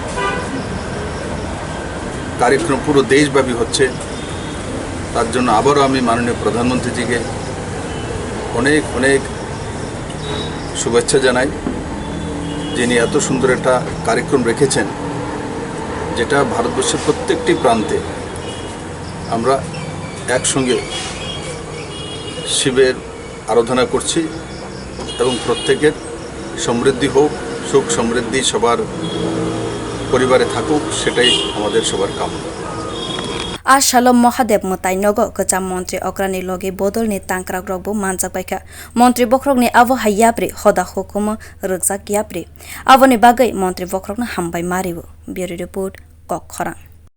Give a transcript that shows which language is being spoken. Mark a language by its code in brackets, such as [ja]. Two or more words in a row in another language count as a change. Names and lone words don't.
[bn] কার্যক্রম পুরো দেশব্যাপী হচ্ছে তার জন্য আবারও আমি মাননীয় প্রধানমন্ত্রীজিকে অনেক অনেক শুভেচ্ছা জানাই যিনি এত সুন্দর একটা কার্যক্রম রেখেছেন যেটা ভারতবর্ষের প্রত্যেকটি প্রান্তে আমরা একসঙ্গে শিবের আরাধনা করছি এবং প্রত্যেকের সমৃদ্ধি হোক সুখ সমৃদ্ধি সবার পরিবারে থাকুক সেটাই আমাদের সবার কামনা [trp] salo Mahadev mwtai nogo kwcham montri okrani loge bodolni tangkrak rokbo manjak baikha montri bokhorokni abo hayyapri hoda hukumo rwkgwi yapri aboni bagwi montri bokhorokno hambai marewo [en] bureau report [trp] Kwrak